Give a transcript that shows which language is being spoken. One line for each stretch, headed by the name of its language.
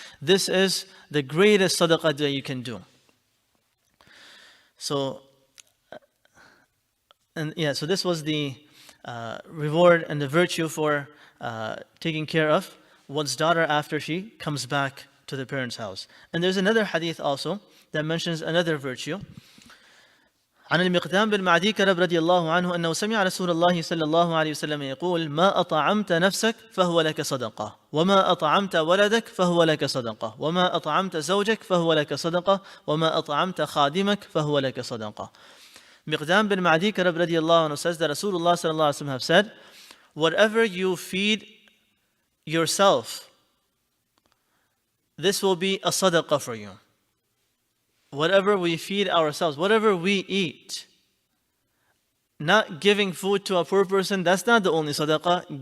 English: This is the greatest sadaqah that you can do. So this was the reward and the virtue for taking care of one's daughter after she comes back to the parents' house. And there's another hadith also that mentions another virtue.
Arabic: عن المقدام بن معدي كرب رضي الله عنه أنه سمع رسول الله صلى الله عليه وسلم يقول ما أطعمت نفسك فهو لك صدقة وما أطعمت ولدك فهو لك صدقة وما أطعمت زوجك فهو لك صدقة وما أطعمت خادمك فهو لك صدقة.
English: Miqdam bin Ma'di Karab
Arabic: radiallahu anhu
English: says that Rasulullah
Arabic: sallallahu alaihi wasallam
English: have said, whatever you feed yourself, this will be a sadaqah for you. Whatever we feed ourselves, whatever we eat, not giving food to a poor person, that's not the only sadaqah.